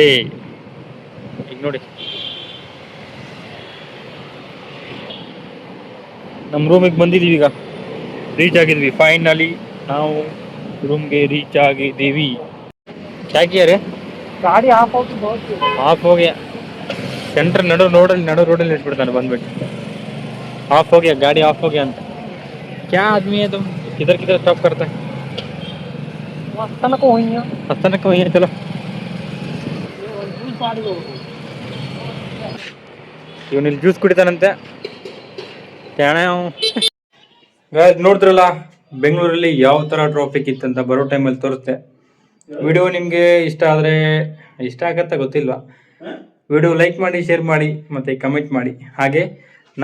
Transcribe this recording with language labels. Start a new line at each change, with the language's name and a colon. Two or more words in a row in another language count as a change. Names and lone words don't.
Kannada: ಈಗ ನೋಡಿ, ನಮ್ಮ ರೂಮಿಗೆ ಬಂದಿದ್ದೀವಿ, ಈಗ ರೀಚ್ ಆಗಿದ್ವಿ. ಫೈನಲಿ ನಾವು ರೂಮ್ಗೆ ರೀಚ್ ಆಗಿದ್ದೀವಿ. ಯಾಕೆ ಗಾಡಿ ಆಫ್ ಹೋಗಿ ಸೆಂಟ್ರ್ ನಡು ರೋಡಲ್ಲಿ ನಿಲ್ಸ್ಬಿಡ್ತಾನೆ ಬಂದ್ಬಿಟ್ಟು.
Hindi: ऑफ़ हो गया गाड़ी, ऑफ़ हो गया ಅಂತ. क्या आदमी ಅದು किधर किधर स्टॉप करता है? तक वही है चलो.
Kannada: ಇವನಿಲ್ಲಿ ಜ್ಯೂಸ್ ಕುಡಿತಾನಂತೆ. ನೋಡಿದ್ರಲ್ಲ ಬೆಂಗಳೂರಲ್ಲಿ ಯಾವ ತರ ಟ್ರಾಫಿಕ್ ಇತ್ತಂತ ಬರೋ ಟೈಮಲ್ಲಿ ತೋರಿಸ್ತೆ. ವಿಡಿಯೋ ನಿಮಗೆ ಇಷ್ಟ ಆದರೆ, ಇಷ್ಟ ಆಗತ್ತಾ ಗೊತ್ತಿಲ್ವಾ, ವಿಡಿಯೋ ಲೈಕ್ ಮಾಡಿ, ಶೇರ್ ಮಾಡಿ, ಮತ್ತು ಕಮೆಂಟ್ ಮಾಡಿ.